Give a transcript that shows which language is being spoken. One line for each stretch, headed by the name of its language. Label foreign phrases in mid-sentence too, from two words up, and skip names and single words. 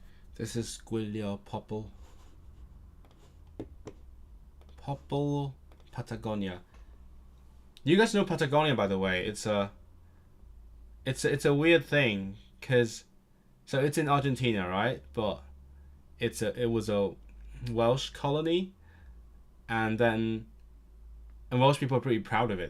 English: This is
Welsh: gwylio pobl. Pobl
English: Patagonia. You guys know Patagonia, by the way. It's a weird thing, cause so it's in Argentina, right? But it was a Welsh colony, and Welsh people are pretty proud of it.